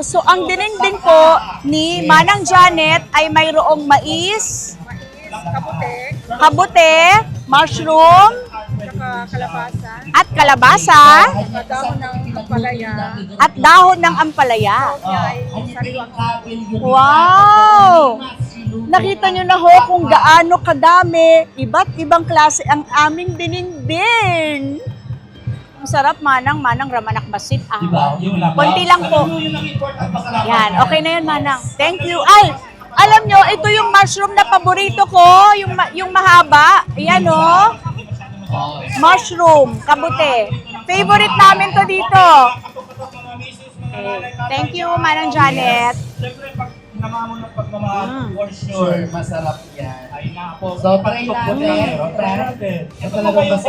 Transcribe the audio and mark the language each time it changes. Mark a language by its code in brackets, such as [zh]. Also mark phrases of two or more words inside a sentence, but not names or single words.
[tl] So, ang dinengdeng po ni Manang Janet ay mayroong mais, kabute, mushroom, at kalabasa, at dahon ng ampalaya. Wow! Nakita nyo na ho kung gaano kadami, iba't ibang klase ang aming dininding. Ang sarap, [ilo] Manang, ramanak basit. [tl] Konti lang po. Yan, okay na yan, Manang. [en] Thank you. [tl] Ay, alam nyo, ito yung mushroom na paborito ko, yung mahaba. Ayan, oh. Mushroom, kabute. Favorite namin to dito. Okay. [en] Thank you, Manang Janet. [tl] Siyempre, pag namamon ng pagmamahal, for Sure, masarap yan. So, try natin. Try natin. Ito talagang masarap.